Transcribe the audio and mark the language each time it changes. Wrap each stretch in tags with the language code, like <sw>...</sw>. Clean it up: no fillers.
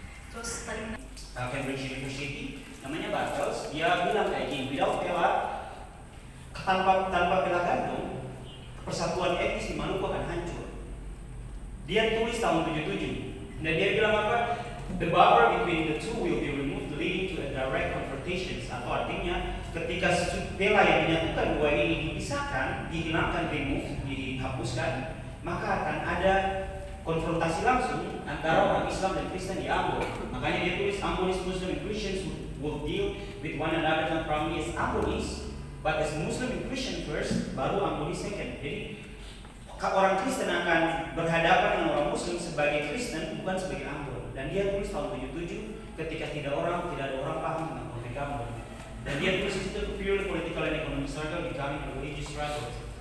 <id>Terus tadi Cambridge University namanya Bartels, dia bilang kayak gini,</id> <en>without Pela,</en> <id>tanpa Pela Gandum, persatuan etnis di Maluku akan hancur. Dia tulis tahun 77, dan dia bilang apa?</id> <en>The buffer between the two will be removed, leading to a direct confrontations.</en> <id>Atau artinya, ketika Pela yang menyatukan dua ini dipisahkan, dihilangkan, remove, dihapuskan, maka akan ada konfrontasi langsung antara orang Islam dan Kristen di Ambon. Makanya dia tulis</id> <en>Ambonese Muslim and Christians will deal with one another, not primarily as Ambonese, but as Muslim and Christian first,</en> <id>baru</id> <en>Ambonese second.</en> <id>Jadi orang Kristen akan berhadapan dengan orang Muslim sebagai Kristen, bukan sebagai Ambon. Dan dia tulis tahun 77 ketika tidak ada orang paham tentang konflik Ambon. Dan dia tulis itu</id> <en>purely political and economic struggle becoming a religious struggle.</en>